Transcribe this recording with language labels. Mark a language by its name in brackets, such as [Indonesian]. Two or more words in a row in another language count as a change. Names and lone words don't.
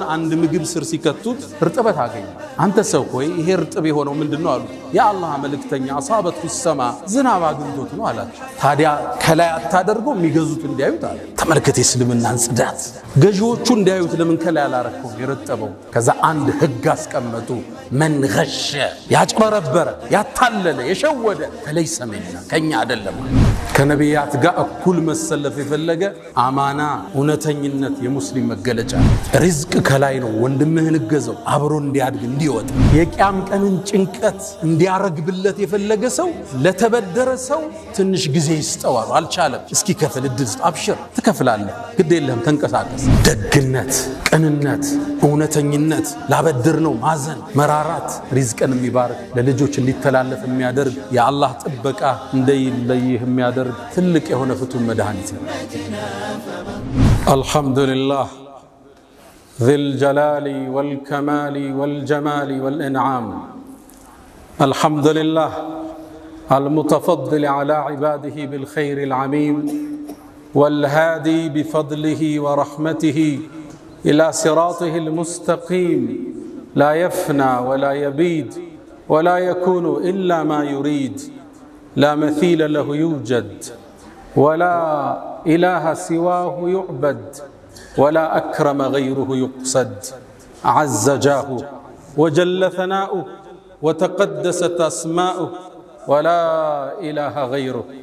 [Amharic] አንድ ምግብ ስር ሲከቱት እርጥበት አገኙ። አንተ ሰው ሆይ ይሄ እርጥብ የሆነው ምንድነው አሉ። የአላህ መልእክተኛ አሳበቱ ሰማ ዝናብ አግኝቶት ነው አላቸው። ታዲያ ከላይ አታደርገው የሚገዙት እንዲያዩት አለ። ተመልከት የእስልምናን ጽዳት። ገዢዎቹ እንዳዩት ለምን ከላይ ያላረከው ይረጠበው ከዛ አንድ ህግ አስቀመጡ [Arabic] من غش [Amharic] ያጭበረበረ ያታለለ የሸወደ فليس منا ከኛ አይደለም ከነቢያት ጋር እኩል መሰለፍ የፈለገ አማና እውነተኝነት የሙስሊም መገለጫ ሪዝቅ ከላይ ነው ወንድምህን ገዘው አብሮ እንዲያድግ እንዲወጣ የቂያም ቀንን ጭንቀት እንዲያረግብለት የፈለገ ሰው ለተበደረ ሰው ትንሽ ጊዜ ይስጠዋል አልቻለም እስኪ ከፍል እድል አብሽር ትከፍላለህ ግድ የለህም ተንቀሳቀስ ደግነት ቅንነት እውነተኝነት ላበድር ነው ማዘን መራራት ሪዝቅን የሚባርክ ለልጆች እንዲተላለፍ የሚያደርግ የአላህ ጥበቃ እንደይለይህ የሚያደርግ ትልቅ የሆነ ፍቱን መድኃኒት ነው [Arabic] አልহামዱሊላህ ذي الجلال والكمال والجمال والانعام الحمد لله المتفضل على عباده بالخير العميم والهادي بفضله ورحمته إلى صراطه المستقيم لا يفنى ولا يبيد ولا يكون إلا ما يريد لا مثيل له يوجد ولا إله سواه يعبد ولا أكرم غيره يقصد عز جاهه وجل ثناؤه وتقدست أسماؤه ولا إله غيره